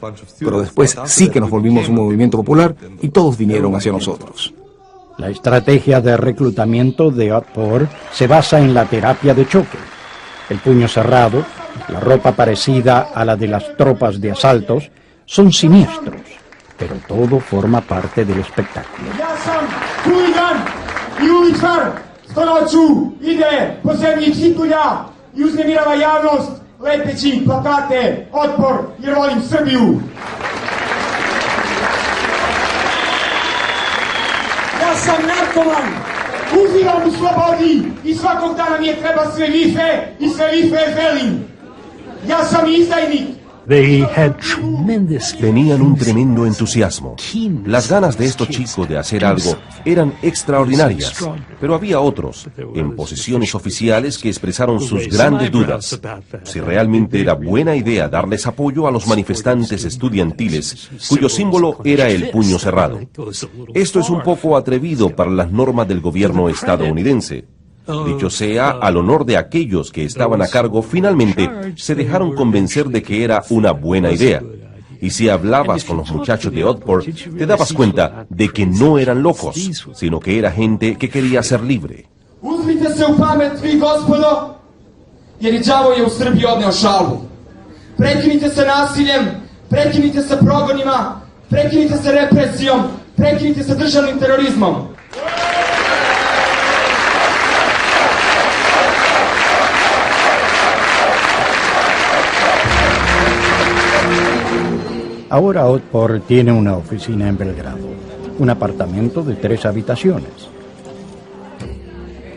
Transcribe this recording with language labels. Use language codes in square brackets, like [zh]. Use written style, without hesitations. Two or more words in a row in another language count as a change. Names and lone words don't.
[es] Pero después sí que nos volvimos un movimiento popular y todos vinieron hacia nosotros. La estrategia de reclutamiento de Otpor se basa en la terapia de choque. El puño cerrado, la ropa parecida a la de las tropas de asaltos, son siniestros, pero todo forma parte del espectáculo. [sr] I uličar što noću ide po zemlji čitulja i uznemirava javnost lepeći plakate Otpor jer volim Srbiju. Ja sam narkoman, uživam u slobodi i svakog dana mi je treba sve više i sve više želim. Ja sam izdajnik. [es] Tenían un tremendo entusiasmo. Las ganas de estos chicos de hacer algo eran extraordinarias, pero había otros, en posiciones oficiales, que expresaron sus grandes dudas. Si realmente era buena idea darles apoyo a los manifestantes estudiantiles, cuyo símbolo era el puño cerrado. Esto es un poco atrevido para las normas del gobierno estadounidense. Dicho sea, al honor de aquellos que estaban a cargo, finalmente se dejaron convencer de que era una buena idea. Y si hablabas con los muchachos de Otpor, te dabas cuenta de que no eran locos, sino que era gente que quería ser libre. [sr] Uzmite se u pamet, vi gospodo, jer i đavo je u Srbiji odneo šalu. Prekinite se nasiljem, prekinite se progonima, prekinite se represijom, prekinite se državnim terorizmom. [es] Ahora Otpor tiene una oficina en Belgrado, un apartamento de 3 habitaciones.